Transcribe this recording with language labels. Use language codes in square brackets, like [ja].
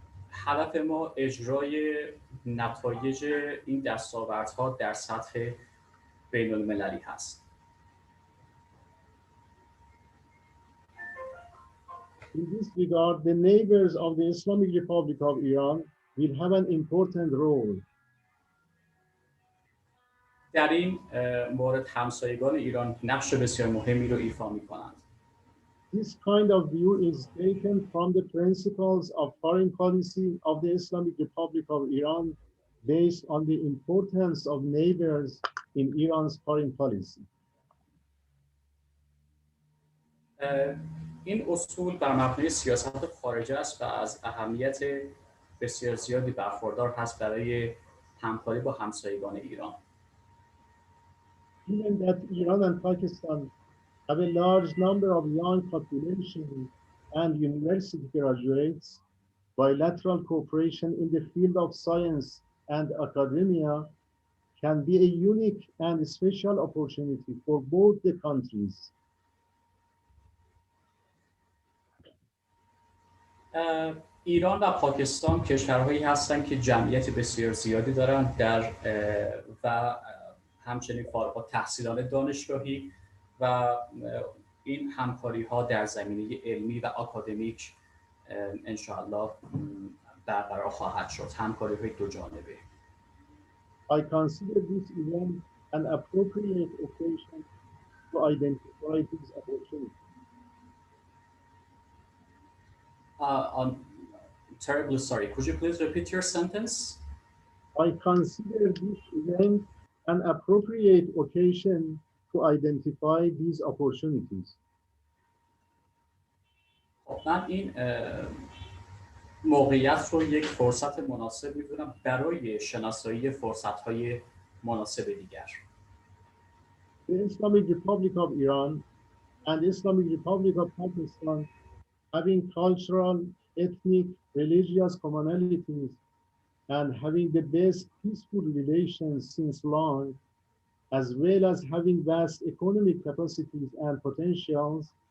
[fa] هدف ما اجرای نتایج این دستاوردها در سطح بین المللی هست. [en] In this regard, the neighbors of the Islamic Republic of Iran will have an important role. [fa] در این مورد همسایگان ایران نقش بسیار مهمی رو ایفا می‌کنند. [en] This kind of view is taken from the principles of foreign policy of the Islamic Republic of Iran based on the importance of neighbors in Iran's foreign policy. [fa] این اصول بر مبنای سیاست خارجه است و از اهمیت بسیار زیادی برخوردار هست برای همکاری با همسایگان ایران. [en] Given that Iran and Pakistan have a large number of young population and university graduates, bilateral cooperation in the field of science and academia can be a unique and special opportunity for both the countries. [fa] ایران و پاکستان کشورهایی هستند که جمعیت بسیار زیادی دارند و همچنین فارغ التحصیلان دانشگاهی و این همکاری‌ها در زمینه علمی و آکادمیک انشاءالله برقرار خواهد شد، همکاری‌های دو جانبه. [en] I consider this event an appropriate occasion to identify these opportunities. I'm terribly sorry. Could you please repeat your sentence? I consider this event an appropriate occasion to identify these opportunities. [fa] من این موقعیت رو یک فرصت مناسب می‌دونم برای شناسایی فرصت‌های مناسب دیگر. [en] The Islamic Republic of Iran and the Islamic Republic of Pakistan having cultural, ethnic, religious commonalities and having the best peaceful relations since long, as well as having vast economic capacities and potentials,